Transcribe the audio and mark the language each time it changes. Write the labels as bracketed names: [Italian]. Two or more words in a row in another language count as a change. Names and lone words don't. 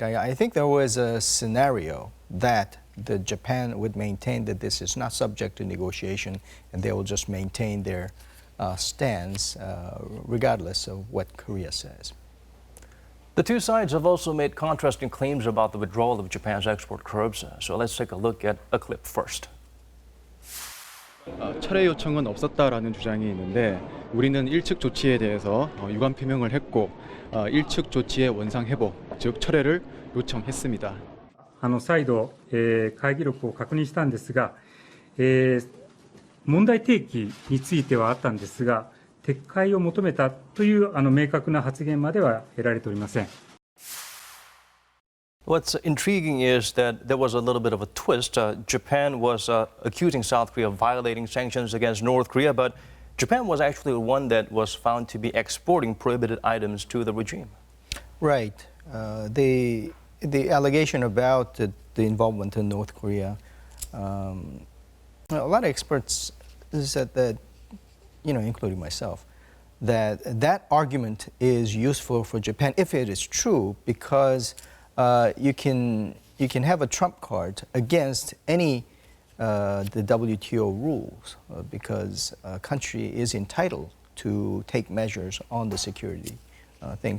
[English] I think there was a scenario that Japan would maintain that this is not subject to negotiation, and they will just maintain their stance regardless of what Korea says. The two sides have also made contrasting claims about the withdrawal of Japan's export curbs. So let's take a look at a clip first. [Korean] 철회 요청은 없었다라는 주장이 있는데 우리는 일측 조치에 대해서 유감 표명을 했고 일측 조치의 원상 회복, 즉 철회를 요청했습니다. [Japanese] 再度、会議録を確認したんですが、問題提起についてはあったんですが、撤回を求めたという明確な発言までは得られておりません。 [English] What's intriguing is that there was a little bit of a twist. Japan was accusing South Korea of violating sanctions against North Korea, but Japan was actually the one that was found to be exporting prohibited items to the regime. Right. The allegation about the involvement in North Korea, a lot of experts said that, including myself, that argument is useful for Japan if it is true, because you can have a trump card against any the WTO rules, because a country is entitled to take measures on the security thing.